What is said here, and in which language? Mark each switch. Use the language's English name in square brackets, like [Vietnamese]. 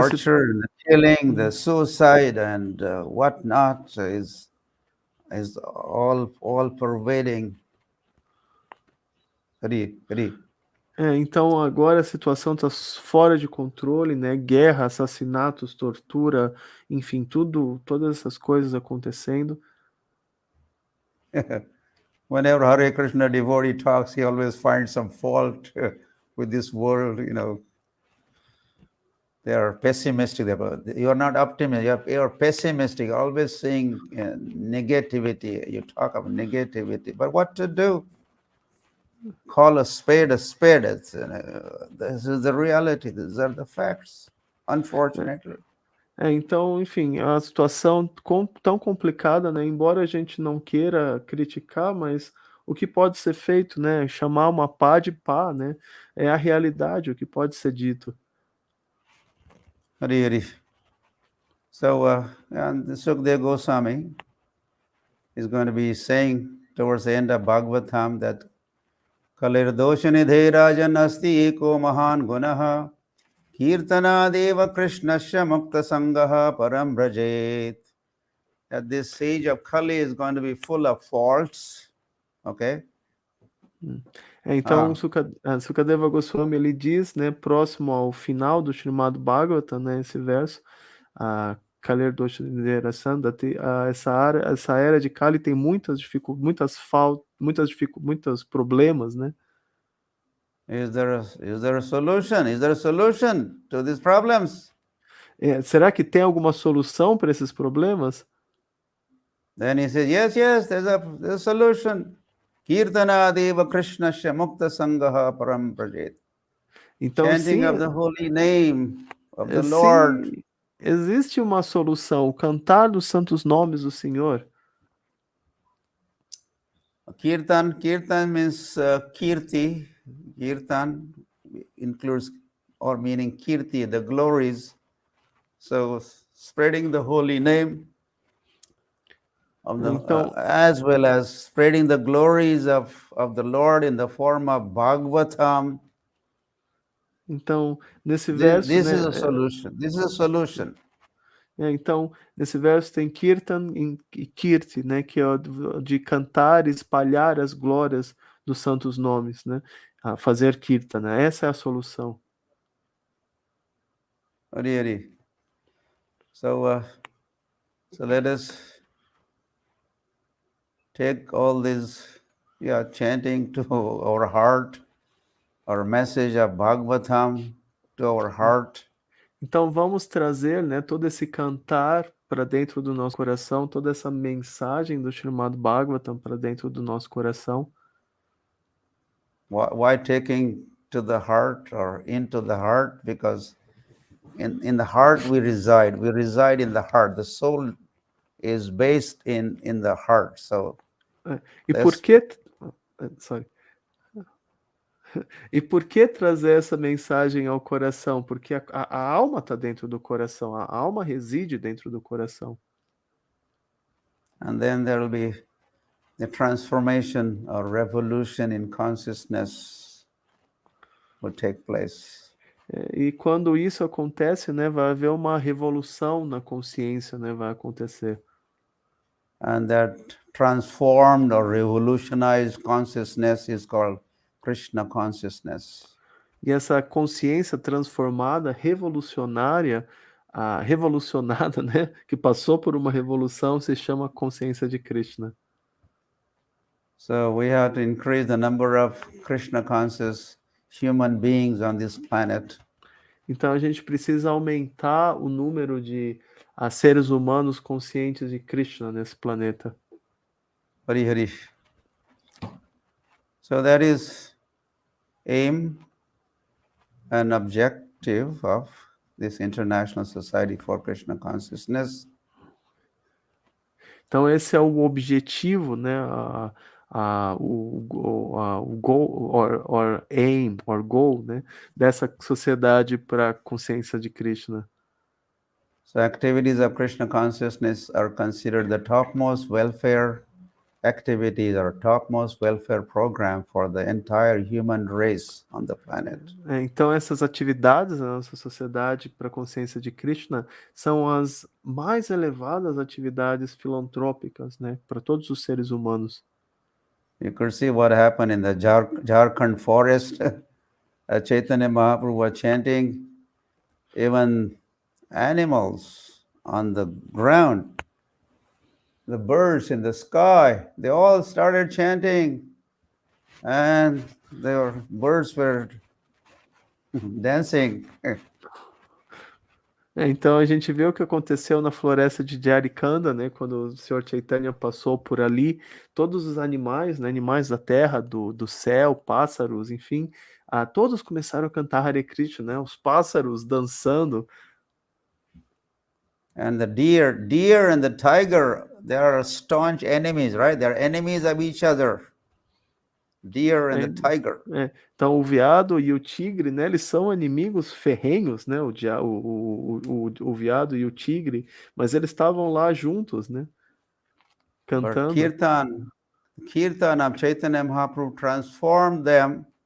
[English] torture, the killing, the suicide and whatnot is all pervading. [Portuguese] Então agora a situação está fora de controle, né? Guerra, assassinatos, tortura, enfim, todas essas coisas acontecendo. [English] Whenever Hare Krishna devotee talks, he always finds some fault with this world, They are pessimistic. You are not optimistic. You are pessimistic, always seeing negativity. You talk of negativity. But what to do? Call a spade a spade. This is the reality. These are the facts, unfortunately. [Portuguese] Então, enfim, a situação tão complicada, né? Embora a gente não queira criticar, mas o que pode ser feito, né? Chamar uma pá de pá, né? É a realidade, o que pode ser dito. [Sanskrit] Hari Hari. [English] So, and Sukadeva Goswami is going to be saying towards the end of Bhagavatam that [Sanskrit] Kalir doshanidhe rajan asti eko mahan gunaha kirtanadeva krishnasya mukta sangaha param brajet. [English] That this age of Kali is going to be full of faults. Okay? [Portuguese] Então, Sukadeva Goswami, ele diz, né, próximo ao final do Srimad Bhagavatam, né, esse verso, [Sanskrit] Kalir Doshanidera Sandati, [Portuguese] essa era de Kali tem muitas muitos problemas, né? [English] Is there a solution? Is there a solution to these problems? [Portuguese] Será que tem alguma solução para esses problemas? [English] Then he says, yes, there's a solution. [Sanskrit] Kirtanadeva Krishnasya Mukta Sangaha Param Prajet. [Portuguese] Então, [English] Chanting [Portuguese] sim, [English] of the holy name of the Lord. [Portuguese] Sim, existe uma solução, cantar dos santos nomes do Senhor. [English] Kirtan means kirti. Kirtan includes or meaning kirti, the glories. So spreading the holy name of the, [Portuguese] Então, [English] as well as spreading the glories of the Lord in the form of Bhagavatam. [Portuguese] Então, nesse verso, [English] This [Portuguese] né, [English] is a solution. This is a solution. [Portuguese] Então, nesse verso tem Kirtan e Kirti, né, que é de cantar e espalhar as glórias dos santos nomes, né, fazer Kirtan, né, essa é a solução. [Sanskrit] Hari Hari. [English] So let us take all this chanting to our heart, our message of Bhagavatam to our heart. [Portuguese] Então vamos trazer, né, todo esse cantar para dentro do nosso coração, toda essa mensagem do Srimad Bhagavatam para dentro do nosso coração. [English] Why taking to the heart or into the heart? Because in the heart we reside. We reside in the heart. The soul is based in the heart. So [Portuguese] E por que E por que trazer essa mensagem ao coração? Porque a alma está dentro do coração, a alma reside dentro do coração. [English] And then there will be the transformation or revolution in consciousness will take place. [Portuguese] E quando isso acontece, né, vai haver uma revolução na consciência, né, vai acontecer. [English] And that transformed or revolutionized consciousness is called Krishna consciousness. [Portuguese] E essa consciência transformada, revolucionária, revolucionada, né, que passou por uma revolução, se chama consciência de Krishna. [English] So we have to increase the number of Krishna conscious human beings on this planet. [Portuguese] Então a gente precisa aumentar o número de seres humanos conscientes de Krishna nesse planeta. [Sanskrit] Hari Hari. [English] So that is aim and objective of this International Society for Krishna Consciousness. [Portuguese] Então esse é o objetivo, né, o [English] goal or aim or goal, [Portuguese] né, dessa sociedade para a consciência de Krishna. [English] So activities of Krishna consciousness are considered the topmost welfare activities or topmost welfare program for the entire human race on the planet. [Portuguese] Então, essas atividades na nossa sociedade para a consciência de Krishna são as mais elevadas atividades filantrópicas, né, para todos os seres humanos. [English] You could see what happened in the Jharkhand forest. Chaitanya Mahaprabhu was chanting, even animals on the ground, the birds in the sky, they all started chanting, and birds were dancing. [Portuguese] Então a gente vê o que aconteceu na floresta de Jharkhand, né, quando o Senhor Chaitanya passou por ali, todos os animais, né, animais da terra, do céu, pássaros, enfim, todos começaram a cantar Hare Krishna, né, os pássaros dançando. [English] And the deer and the tiger, they are staunch enemies, right? They are enemies of each other. Deer and the tiger. [Portuguese] Então o veado e o tigre, né, eles são inimigos ferrenhos, né, o veado e o tigre, mas eles estavam lá juntos, né, cantando. [English] But Kirtan of Chaitanya Mahaprabhu transformed them.